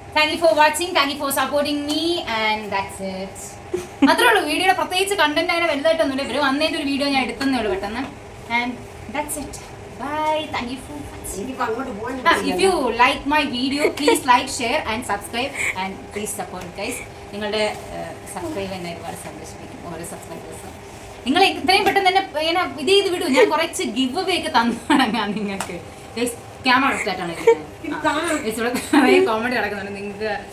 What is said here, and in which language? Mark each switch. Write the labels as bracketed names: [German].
[English] Thank you for watching, thank you for supporting me, and that's it. [Malayalam] അത്രേ ഉള്ളൂ. വീഡിയോയുടെ പ്രത്യേകിച്ച് കണ്ടന്റ് അങ്ങനെ വലുതായിട്ടൊന്നുമില്ല. ഇവർ വന്നതിൻ്റെ ഒരു വീഡിയോ ഞാൻ എടുത്തേ ഉള്ളൂ പെട്ടെന്ന്. [English] And that's it. Bye. Thank you for watching. If you like my video, please like, share and subscribe, and please support guys. [Malayalam] നിങ്ങളുടെ സബ്സ്ക്രൈബ് എന്നെ ഒരുപാട് സന്തോഷിപ്പിക്കും. ഓരോ സബ്സ്ക്രൈബേഴ്സും നിങ്ങൾ ഇത്രയും പെട്ടെന്ന് തന്നെ ഇങ്ങനെ ഇത് ചെയ്ത് വിടും. ഞാൻ കുറച്ച് ഗിവ് അവേ ഒക്കെ തന്നു തുടങ്ങാം നിങ്ങൾക്ക്. ക്യാമറ സ്റ്റാർട്ടാണ് ഇവിടെ കുറേ കോമഡി നടക്കുന്നുണ്ട് നിങ്ങൾക്ക്.